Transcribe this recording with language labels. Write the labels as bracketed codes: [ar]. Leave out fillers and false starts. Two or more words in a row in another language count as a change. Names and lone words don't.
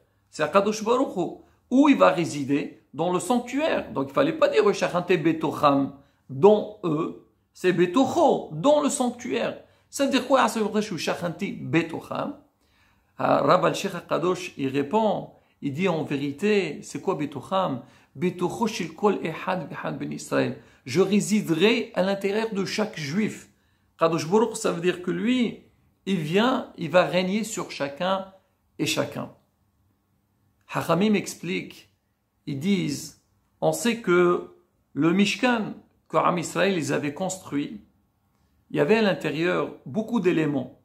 [fr] C'est [he] הקדוש ברוך הוא. [fr] Où il va résider? Dans le sanctuaire. Donc il ne fallait pas dire Betocham, dans eux, c'est Betocho, dans le sanctuaire. Ça veut dire quoi? Betocham. Rab al-Sheikh Akadosh, il répond, il dit en vérité, c'est quoi Betocham? [he] בתוכו של כל אחד ואחד בן ישראל. [fr] Je résiderai à l'intérieur de chaque juif. [he] קדוש ברוך, [fr] ça veut dire que lui, il va régner sur chacun et chacun. Hachamim explique, ils disent, on sait que le Mishkan que [he] עם ישראל [fr] les avait construit, il y avait à l'intérieur beaucoup d'éléments.